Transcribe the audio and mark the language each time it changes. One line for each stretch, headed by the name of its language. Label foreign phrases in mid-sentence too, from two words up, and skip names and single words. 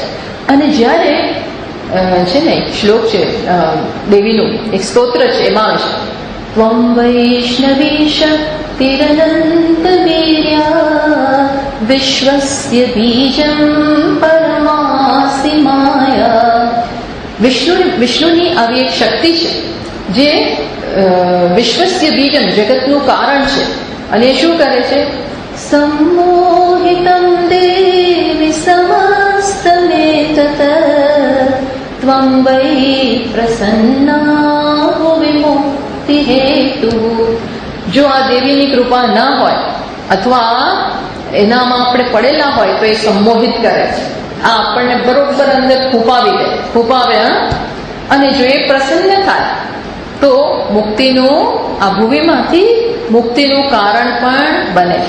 Gujarati: અને જ્યારે છે ને એક શ્લોક છે દેવીનું, એક સ્તોત્ર છે, એમાં છે
Sanskrit: त्वं वैष्णवी शक्तिरनंत वीर्या विश्वस्य बीजं परमासी माया.
Gujarati: વિષ્ણુની આવી એક શક્તિ છે જે
Sanskrit: विश्वस्य बीजम,
Gujarati: જગતનું કારણ છે. અને એ શું કરે છે?
Sanskrit: सम्मोहितं देवि समस्तमेतत् त्वं वै प्रसन्ना विमुक्तिहेतुः.
Gujarati: જો આ દેવીની કૃપા ના હોય અથવા એનામાં આપણે પડેલા હોય તો એ સંમોહિત કરે છે, આ આપણને બરોબર અંદર ફૂંપાવે. અને જો એ પ્રસન્ન થાય તો મુક્તિનું, આ ભૂમિમાંથી મુક્તિનું કારણ પણ બને છે.